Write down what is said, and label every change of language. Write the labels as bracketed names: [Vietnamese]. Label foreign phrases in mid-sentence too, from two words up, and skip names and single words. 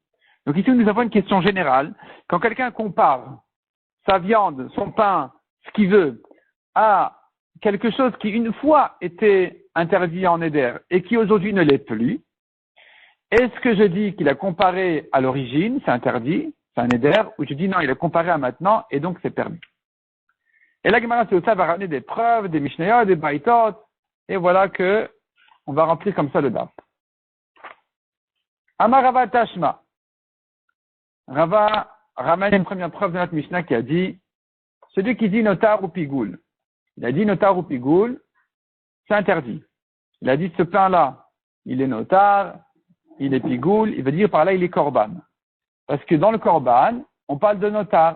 [French] Donc ici nous avons une question générale. Quand quelqu'un compare sa viande, son pain, ce qu'il veut, à quelque chose qui une fois était interdit en éder et qui aujourd'hui ne l'est plus, est-ce que je dis qu'il a comparé à l'origine, c'est interdit, c'est un éder, ou je dis non, il a comparé à maintenant et donc c'est permis? Et la Gemara va ramener des preuves, des mishnayot, des baitot, et voilà que on va remplir comme ça le daf. [Hebrew] אמר רבא תא שמע. [French] Rava ramène une première preuve de notre Mishnah qui a dit, celui qui dit notar ou pigoul. Il a dit notar ou pigoul, c'est interdit. Il a dit ce pain-là, il est notar, il est pigoul, il veut dire par là il est korban. Parce que dans le korban, on parle de notar.